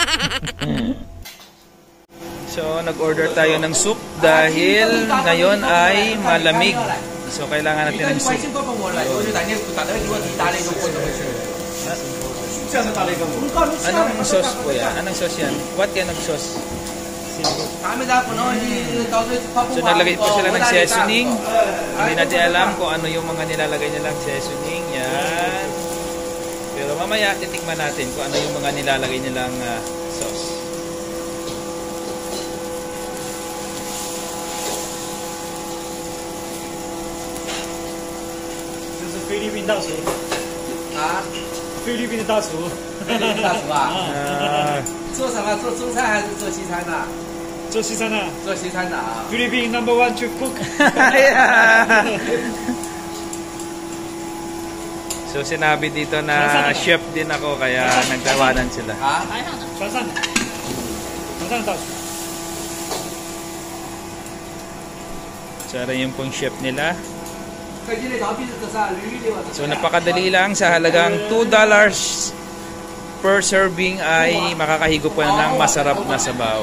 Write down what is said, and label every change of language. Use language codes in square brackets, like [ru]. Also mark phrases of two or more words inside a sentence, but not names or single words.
[tl] So nag-order tayo ng soup dahil ngayon ay malamig. So kailangan natin ng soup. Anong sauce po yan? Anong sauce yan? [en] What kind of sauce? [tl] So naglagay po sila ng seasoning. Hindi natin alam kung ano yung mga nilalagay nilang seasoning. Yan. Pero mamaya titikman natin kung ano yung mga nilalagay nilang sauce. [en] This is Philippine [zh] 大厨。啊，菲律宾的大厨。菲律宾大厨啊？做什么？做中餐还是做西餐的？做西餐的。做西餐的啊。 [en] 菲律宾 No.1 chef cook。 [tl] So sinabi dito na chef din ako kaya nagtawanan sila. 啊？ [zh] 船上的。船上的大厨。 [tl] So yung pong chef nila. So napakadali lang, sa halagang $2 [en] per serving [tl] ay makakahigo po ng masarap na sabaw.